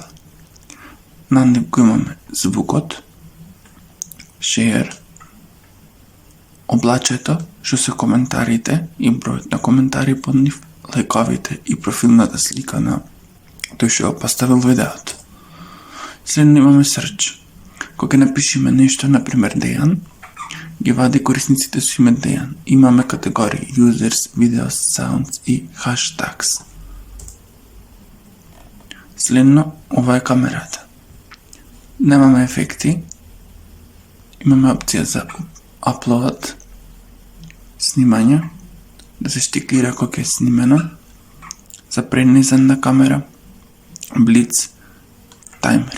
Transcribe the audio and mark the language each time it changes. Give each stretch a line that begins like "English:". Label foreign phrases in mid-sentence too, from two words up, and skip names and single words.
Macedonian: На нив го имаме звукот, share, облачето, што се коментарите и бројот на коментари под нив, лайковите и профилната слика на тој што го поставил видеото. Следно имаме search. Кога напишеме нешто, например Дејан, ги вади корисниците со име Дејан. Имаме категории
English: users, videos, sounds
Macedonian: и hashtags. Следно, ова е камерата. Немаме ефекти. Имаме опција за upload, снимање, да се штиклира кога е снимено, за пренизан на камера, блиц, таймер.